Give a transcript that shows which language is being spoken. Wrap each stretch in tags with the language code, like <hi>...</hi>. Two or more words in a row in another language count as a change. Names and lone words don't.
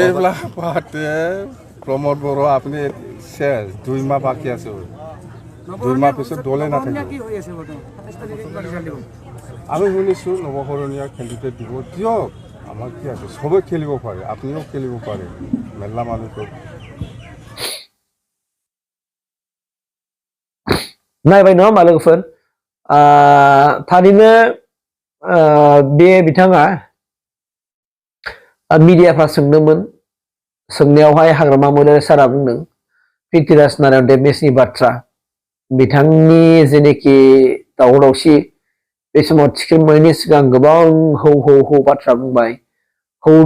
<as>এইবিলাক পাতে প্ৰমোদ বড়ো আপুনি শেষ 2 মাহ বাকী আছে 2 মাহ পিছত দলে নাথাকিব আমি শুনিছোঁ নৱকৰণীয়া কেণ্ডিডেট দিব দিয়ক আমাৰ কি আছে চবেই খেলিব পাৰে আপুনিও খেলিব পাৰে মেলা মানুহটো</as> <brx>नायबाय नङा होमबा लोगोफोर थारैनो बे बिथाङा मिडियाफ्रा सोंदोंमोन सोंनायावहाय हाग्रामा महिलारि सारा बुंदों पृथ्वीराज नारायण देब मेचनि बाथ्रा बिथांनि जेनेखि दावराव दावसि बे समाव टिकेट मोनैनि सिगां गोबां हौ बाथ्रा बुंबाय हौ</brx>